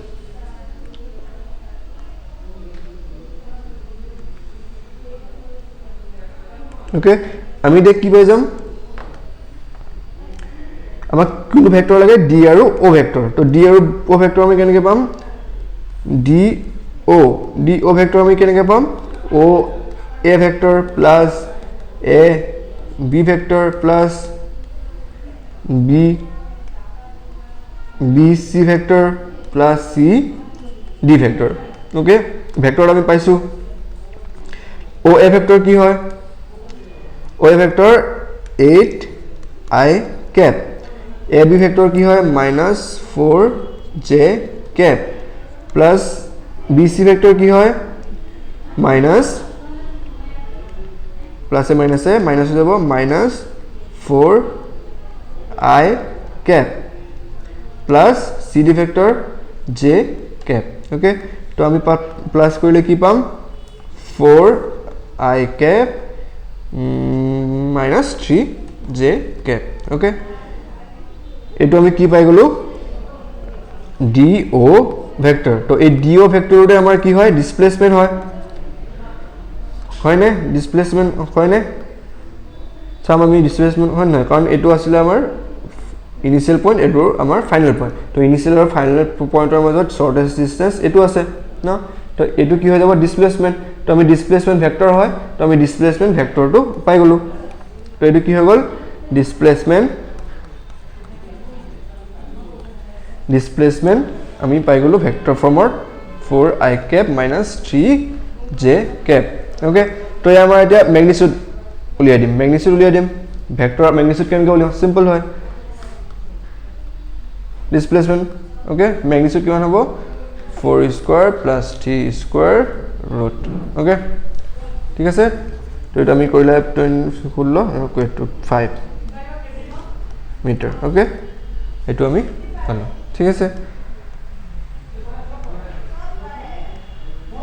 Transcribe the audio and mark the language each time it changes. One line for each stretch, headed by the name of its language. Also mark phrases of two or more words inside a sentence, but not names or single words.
Assamese: ওকে আমি দেখ কি পাই যাম আমাক কোন ভেক্টৰ লাগে d আৰু o ভেক্টৰ তো d আৰু o ভেক্টৰ আমি কেনেকৈ পাম do ভেক্টৰ আমি কেনেকৈ পাম
English: o a vector plus a b vector plus b c vector plus c d vector okay vector
Assamese: আমি পাইছো
English: o a vector
Assamese: কি হয়
English: o a vector 8 I cap a b vector
Assamese: কি হয়
English: -4j cap plus b c vector
Assamese: কি হয় মাইনাস প্লাসে মাইনাসে মাইনাস হৈ যাব
English: -4I cap plus c d vector j cap okay
Assamese: তো আমি প্লাস কৰিলে কি পাম
English: 4I cap -3j cap okay
Assamese: এটো আমি কি পাই গলো
English: do vector
Assamese: তো এই do ভেক্টৰতে আমাৰ কি হয় ডিসপ্লেসমেন্ট হয় না ডিসপ্লেসমেন্ট হয় না চাম আমি ডিসপ্লেসমেন্ট হয় না কাৰণ এটো আছিল আমাৰ
English: initial point
Assamese: এটো আমাৰ
English: final point
Assamese: তো ইনিশিয়াল আৰু ফাইনেল পইণ্টৰ মাজত
English: shortest distance
Assamese: এটো আছে না তো এটো কি হৈ যাব ডিসপ্লেসমেন্ট তো আমি
English: displacement vector
Assamese: হয় তো আমি ডিসপ্লেসমেন্ট ভেক্টৰটো পাই গলো তো এটো কি হৈ গল ডিসপ্লেসমেন্ট আমি পাই গলো ভেক্টৰ ফৰ্মৰ
English: 4I cap -3j cap okay
Assamese: তো আমাৰ এতিয়া ম্যাগনিটিউড উলিয়াই দিম
English: vector magnitude
Assamese: কেনেকৈ উলিয়াম সিম্পল হয়
English: displacement okay magnitude
Assamese: কিমান হ'ব
English: 4 square plus 3 square root okay
Assamese: ঠিক আছে তো এটা আমি কৰিলে 16 আৰু
English: 5 metre okay
Assamese: এটো আমি পালো ঠিক আছে